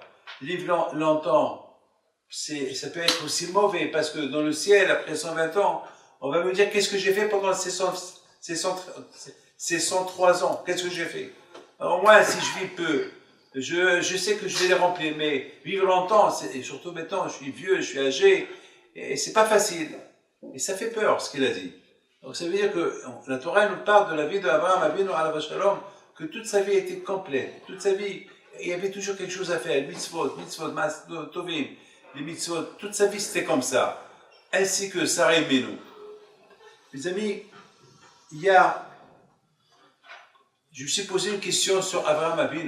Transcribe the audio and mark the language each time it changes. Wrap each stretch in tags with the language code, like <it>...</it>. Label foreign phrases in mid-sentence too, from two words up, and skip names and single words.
<fr>Vivre longtemps, ça peut être aussi mauvais, parce que dans le ciel, après 120 ans, on va me dire qu'est-ce que j'ai fait pendant ces 103 ans, qu'est-ce que j'ai fait. Alors moi, si je vis peu, je sais que je vais les remplir, mais vivre longtemps, et surtout maintenant, je suis vieux, je suis âgé, et c'est pas facile. Et ça fait peur, ce qu'il a dit. Donc ça veut dire que la Torah nous parle de la vie d'Abraham</fr> <he>אבינו עליו שלום,</he> <fr>que toute sa vie était complète, toute sa vie, il y avait toujours quelque chose à faire,</fr> <he>מצוות, טובים,</he> <fr>les mitzvot, toute sa vie c'était comme ça, ainsi que Sarah Imenu. Mes amis, je me suis posé une question sur Abraham Avinu.</fr>